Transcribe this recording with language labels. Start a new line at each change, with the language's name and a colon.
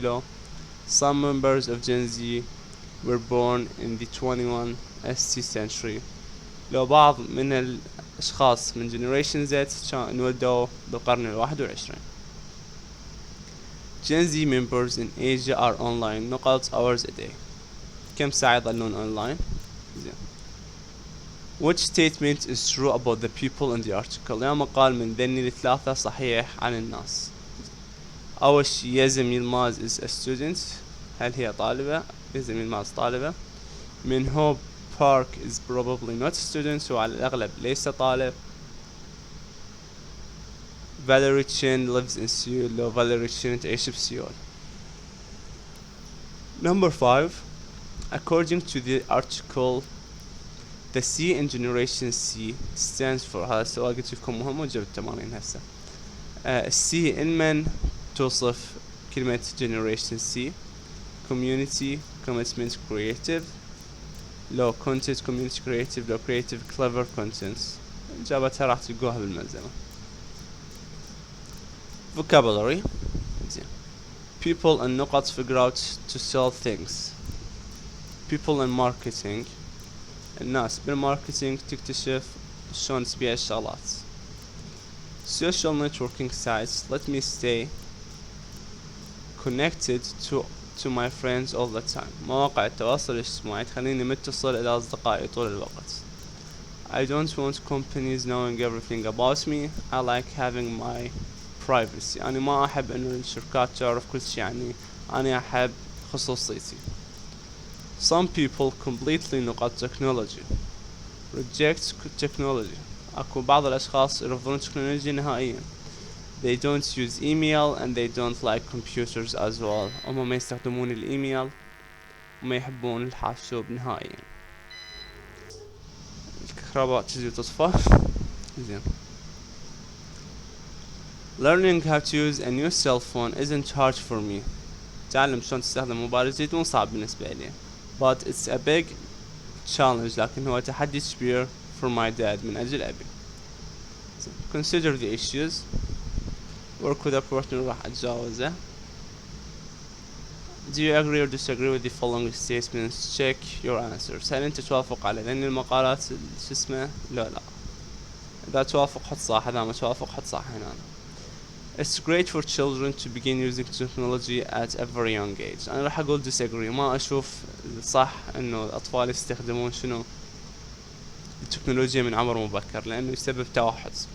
English: لو some members of Gen Z were born in the 21st century.
Arabic: لو بعض من الأشخاص من Generation Z انولدوا بالقرن 21.
English: Gen Z members in Asia are online نقط hours a day.
Arabic: كم ساعة يظلون online؟ زين.
English: Which statement is true about the people in the article؟
Arabic: يا مقال من ذني الثلاثة صحيح عن الناس. أول شي يزم يلماز
English: is a student،
Arabic: هل هي طالبة؟ يزم يلماز طالبة. من هو Park
English: is probably not a student،
Arabic: وعلى الأغلب ليس طالب.
English: Valerie Chen lives in Seoul. لو Valerie Chen
Arabic: تعيش بسيول.
English: Number 5. According to the article the C in Generation C stands for،
Arabic: هذا السؤال قلت لكم مهم وجبت التمارين هسه.
English: C in
Arabic: من توصف كلمة
English: Generation C؟ Community، Commitment، Creative. لو Content، Community، Creative. لو Creative، Clever Contents.
Arabic: إجابتها راح تلقوها بالملزمة.
English: Vocabulary. People and نقط figure out to sell things. People in marketing،
Arabic: الناس بالماركتينج تكتشف شلون تبيع الشغلات.
English: Social networking sites let me stay connected to my friends all the time.
Arabic: مواقع التواصل الاجتماعي تخليني متصل إلى أصدقائي طول الوقت.
English: I don't want companies knowing everything about me. I like having my privacy.
Arabic: أنا ما أحب إنه الشركات تعرف كل شيء عني. أنا أحب خصوصيتي.
English: Some people completely نقط technology reject technology.
Arabic: أكو بعض الأشخاص يرفضون التكنولوجيا نهائيا.
English: They don't use email and they don't like computers as well.
Arabic: هم ما يستخدمون الإيميل وما يحبون الحاسوب نهائيا. الكهرباء تجي تطفى. زين.
English: Learning how to use a new cell phone isn't hard for me.
Arabic: تعلم شلون تستخدم موبايل جديد مو صعب بالنسبة لي.
English: But it's a big challenge،
Arabic: لكن هو تحدي كبير
English: for my dad
Arabic: من أجل أبي.
English: Consider the issues. Work with a partner
Arabic: راح أتجاوزه.
English: Do you agree or disagree with the following statements? Check your answers.
Arabic: هل أنت توافق على ذني المقالات شو اسمه؟ لا. إذا توافق حط صح، إذا ما توافق حط صح هنا.
English: It's great for children to begin using technology at a very young age.
Arabic: أنا راح أقول disagree. ما أشوف صح إنه الأطفال يستخدمون شنو التكنولوجيا من عمر مبكر، لأنه يسبب توحد.